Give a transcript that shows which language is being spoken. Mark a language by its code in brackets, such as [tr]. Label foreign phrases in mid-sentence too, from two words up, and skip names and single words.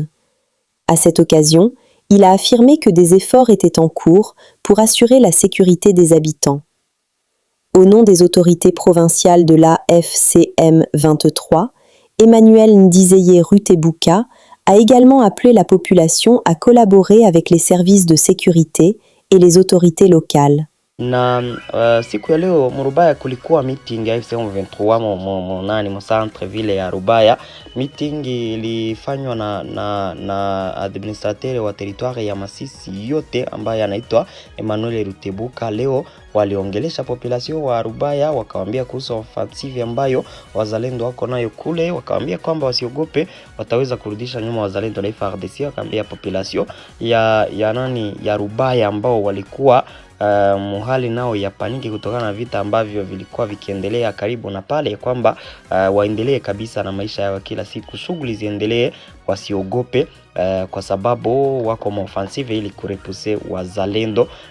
[fr] À cette occasion, il a affirmé que des efforts étaient en cours pour assurer la sécurité des habitants. Au nom des autorités provinciales de l'AFCM 23, Emmanuel Ndizeye Rutebuka a également appelé la population à collaborer avec les services de sécurité et les autorités locales. [sw] Na siku ya leo Rubaya kulikuwa meeting ya FCM 23 mo [fr] centre ville [sw] ya Rubaya. Meeting ilifanywa na administrateur wa territoire ya Masisi yote ambaye anaitwa Emmanuel Rutebuka. Leo waliongelesha population wa Rubaya, wakawaambia kuhusu offensive ambayo wazalendo wako nayo kule, wakawaambia kwamba wasiogope, wataweza kurudisha nyuma wazalendo na FARDC. Wakaambia population ya Rubaya ambao walikuwa muhali nao ya paniki kutokana na vita ambavyo vilikuwa vikiendelea karibu na pale, kwamba waendelee kabisa na maisha yao kila siku, shughuli ziendelee, wasiogope kwa sababu wako offensive ili kurepuse wazalendo.